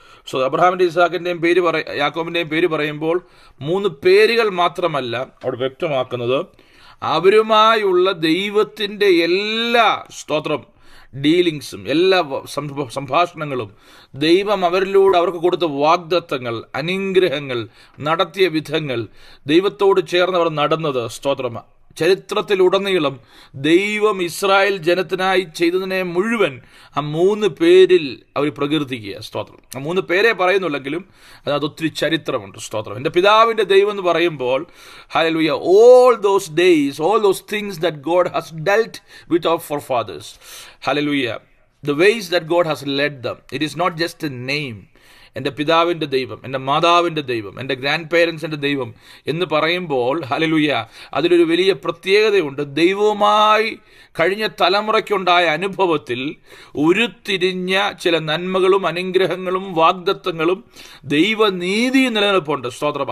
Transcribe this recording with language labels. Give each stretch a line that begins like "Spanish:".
Malayalam: So അബ്രഹാമിൻ്റെയും ഇസഹാക്കിൻ്റെയും യാക്കോബിൻ്റെയും പേര് പറയുമ്പോൾ 3 പേരുകൾ മാത്രമല്ല അവിടെ വ്യക്തമാക്കുന്നത്, അവരുമായുള്ള ദൈവത്തിൻ്റെ എല്ലാ സ്തോത്രം ഡീലിങ്സും എല്ലാ സംഭാഷണങ്ങളും ദൈവം അവരിലൂടെ അവർക്ക് കൊടുത്ത വാഗ്ദത്തങ്ങൾ, അനുഗ്രഹങ്ങൾ, നടത്തിയ വിധങ്ങൾ, ദൈവത്തോട് ചേർന്നവർ നടന്നത് സ്തോത്രം ചരിത്രത്തിലുടനീളം ദൈവം ഇസ്രായേൽ ജനത്തിനായി ചെയ്തതിനെ മുഴുവൻ ആ 3 പേരിൽ അവർ പ്രകീർത്തിക്കുക. സ്തോത്രം. ആ 3 പേരെ പറയുന്നുള്ളെങ്കിലും അതിനകത്ത് ഒത്തിരി ചരിത്രമുണ്ട്. സ്തോത്രം. എൻ്റെ പിതാവിൻ്റെ ദൈവം എന്ന് പറയുമ്പോൾ hallelujah,
English: all those days, all those things that God has dealt with our forefathers, hallelujah, the ways that God has led them. It is not just a name.
Malayalam: എൻ്റെ പിതാവിൻ്റെ ദൈവം, എൻ്റെ മാതാവിൻ്റെ ദൈവം, എൻ്റെ ഗ്രാൻഡ് പേരൻസിൻ്റെ ദൈവം എന്ന് പറയുമ്പോൾ ഹല്ലേലൂയ, അതിലൊരു വലിയ പ്രത്യേകതയുണ്ട്. ദൈവവുമായി കഴിഞ്ഞ തലമുറയ്ക്കുണ്ടായ അനുഭവത്തിൽ ഉരുത്തിരിഞ്ഞ ചില നന്മകളും അനുഗ്രഹങ്ങളും വാഗ്ദത്തങ്ങളും ദൈവനീതി നിലനിൽപ്പുണ്ട്. സ്തോത്രം.